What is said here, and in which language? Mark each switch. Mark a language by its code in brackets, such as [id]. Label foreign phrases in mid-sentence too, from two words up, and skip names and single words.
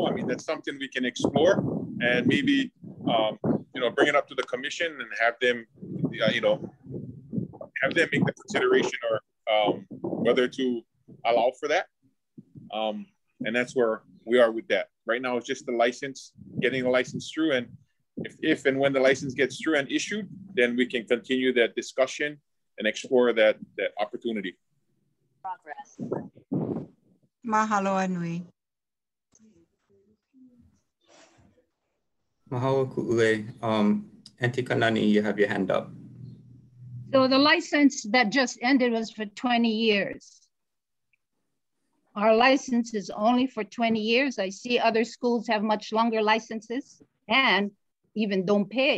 [en] I mean, that's something we can explore and maybe, you know, bring it up to the commission and have them, you know, have them make the consideration or whether to allow for that. And that's where we are with that. Right now, it's just the license, getting the license through. And if and when the license gets through and issued, then we can continue that discussion and explore that opportunity. Progress. [haw] Mahalo Anui. Mahalo ku'ule. [en] Auntie Kanani, you have your hand up. So the license that just ended was for 20 years. Our license is only for 20 years. I see other schools have much longer licenses and even don't pay.